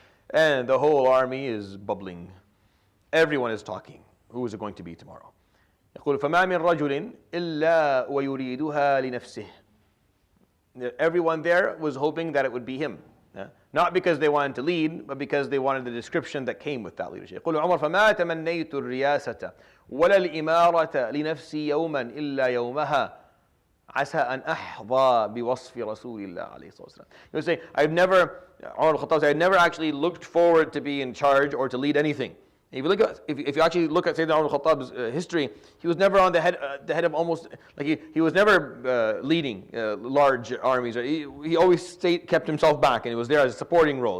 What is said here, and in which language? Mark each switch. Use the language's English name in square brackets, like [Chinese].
[English] And the whole army is bubbling. Everyone is talking. Who is it going to be tomorrow? [Arabic] يقول فما من رجل إلا ويريدها لنفسه. [English] Everyone there was hoping that it would be him. Not because they wanted to lead, but because they wanted the description that came with that leadership. [Arabic] يقول عمر فما تمنيت الرياسة ولا الإمارة لنفسي يوما إلا يومها عسى أن أحظى بوصف رسول الله عليه الصلاة والسلام. [English] He would say, I've never actually looked forward to be in charge or to lead anything. If you actually look at Sayyidina Umar al-Khattab's history, he was never on the head of almost, like he was never leading large armies. He always kept himself back, and he was there as a supporting role.